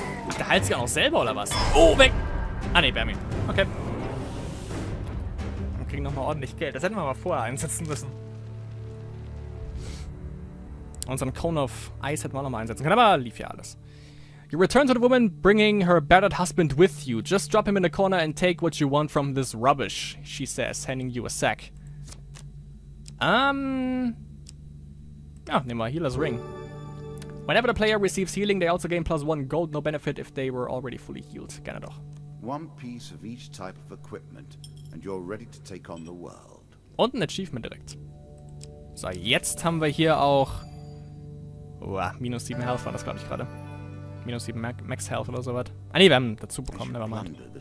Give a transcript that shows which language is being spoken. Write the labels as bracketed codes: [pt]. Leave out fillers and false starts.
[de] Ach, der heilt sich auch noch selber, oder was? Oh, weg! Ah, ne, Bermin. Okay. Wir kriegen nochmal ordentlich Geld. Das hätten wir mal vorher einsetzen müssen. Unseren Cone of Ice hätten wir nochmal einsetzen können, aber lief ja alles. [en] You return to the woman, bringing her battered husband with you. Just drop him in the corner and take what you want from this rubbish, she says, handing you a sack. [de] Ja, nehmen wir Healer's Ring. [en] Whenever the player receives healing, they also gain +1 gold, no benefit if they were already fully healed. [de] Gerne doch. [en] One piece of each type of equipment, and you're ready to take on the world. [de] Und ein Achievement direkt. So, jetzt haben wir hier auch... minus 7 Health war das, glaube ich, gerade. Minus 7 Max Health oder sowas. Ah, ne, wir haben dazu bekommen, nevermind.